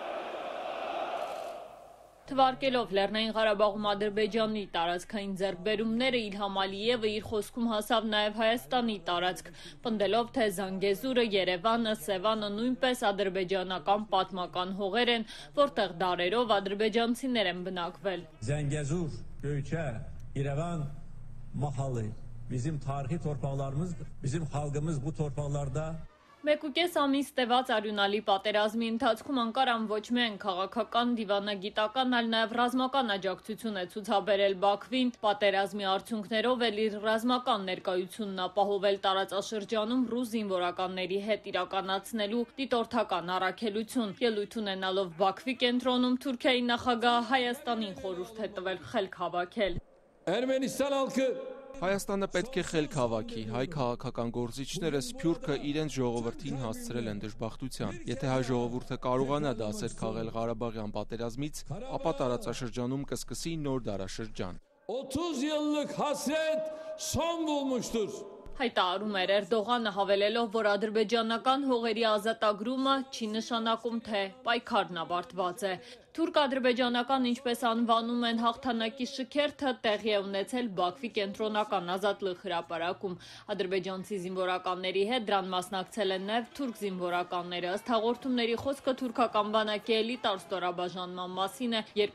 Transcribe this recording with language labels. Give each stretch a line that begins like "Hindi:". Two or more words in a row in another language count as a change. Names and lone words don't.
Armenian: Թվարկելով Լեռնային Ղարաբաղում Ադրբեջանի տարածքային ձեռքբերումները Իլհամ Ալիևը իր խոսքում հասավ նաև Հայաստանի տարածք, պնդելով, թե Զանգեզուրը, Երևանը, Սևանը նույնպես ադրբեջանական պատմական հողեր են, որտեղ դարերով ադրբեջանցիներ են բնակվել։
Azerbaijani: Zəngəzur, Göyçə, İrəvan, Mahalı bizim tarixi torpaqlarımızdır. Bizim xalqımız bu torpaqlarda
Armenian: 1.5 ամիս տևած արյունալի պատերազմի ընթացքում Անկարան ոչ միայն քաղաքական, դիվանագիտական, այլ նաև ռազմական աջակցություն է ցուցաբերել Բաքվին, պատերազմի արդյունքներով էլ իր ռազմական ներկայությունն ապահովել տարածաշրջանում ռուս զինվորականների հետ իրականացնելու դիտորդական առաքելություն, ելույթ ունենալով Բաքվի կենտրոնում Թուրքիայի նախագահը Հայաստանին խորհուրդ է տվել խելք հավաքել։
Turkish: Ermənistan halkı
Armenian: Հայաստանը պետք է խելք հավաքի, հայ քաղաքական գործիչները Սփյուռքը իրենց ժողովրդին հասցրել են դժբախտության։ Եթե հայ ժողովուրդը կարողանա դասեր քաղել Ղարաբաղյան պատերազմից, ապա տարածաշրջանում կսկսի նոր դարաշրջան։
Turkish: 30 yıllık hasret son bulmuştur.
Armenian: Հայտարարում էր Էրդողանը, հավելելով, որ ադրբեջանական հողերի ազատագրումը չի նշանակում, թե պայքարն ավարտված է։ Թուրք-ադրբեջանական, ինչպես անվանում են հաղթանակի շքերթը, տեղի է ունեցել Բաքվի կենտրոնական Ազատլıq հրապարակում։ Ադրբեջանցի զինվորականների հետ դրան մասնակցել են նաև թուրք զինվորականները։ Ըստ հաղորդումների խոսքը թուրքական բանակի էլիտար ստորաբաժանման մասին է